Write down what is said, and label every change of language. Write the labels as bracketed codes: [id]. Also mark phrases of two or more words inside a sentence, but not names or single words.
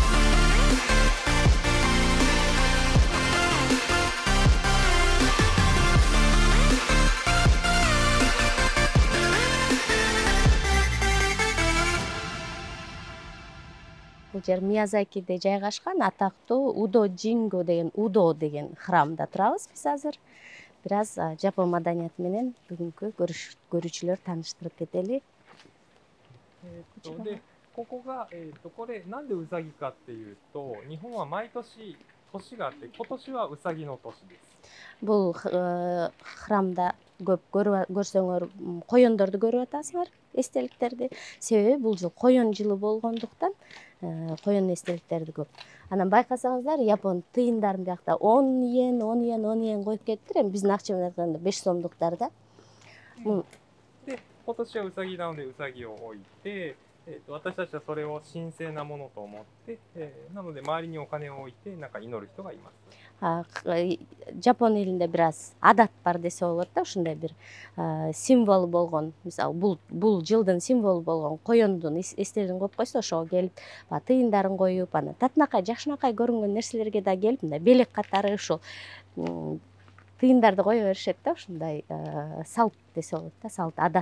[ky] Бул жер Миязакиде жайгашкан атактуу Удо деген храмда турабыз биз азыр. Бир аз жапон маданияты менен бүгүнкү көрүүчүлөр тааныштырып кетели. [ja] ここが、これなんでウサギかっていうと、日本は毎年年があって、今年はウサギの年です。 [ky] Бул храмда көп көрсөңөр коёндорду көрүп атасыңар, эстеликтерди. Себеби бул жыл коён жылы болгондуктан коюн эстеликтерди көп. Анан байкасаңыздар, япон тыйындарын биякта 10 йен, 10 йен, 10 йен коюп кетиптир. Эми биздин акча менен айтканда 5 сомдуктар да. [ja] で、今年はウサギなのでウサギを置いて、私たちはそれを神聖なものと思って、なので周りにお金を置いてなんか祈る人がいます。 [ky] Жапон элинде бир аз адат бар десе болот да, ушундай бир символ болгон, мисалы бул жылдын символу болгон коёндун эстелигин коюп койсо, ошого келип тыйындарын коюп, анан татынакай, жакшынакай көрүнгөн нерселерге да келип, мындай белек катары ушул тыйындарды кое беришет да, ушундай салт десе болот да, салт, адат.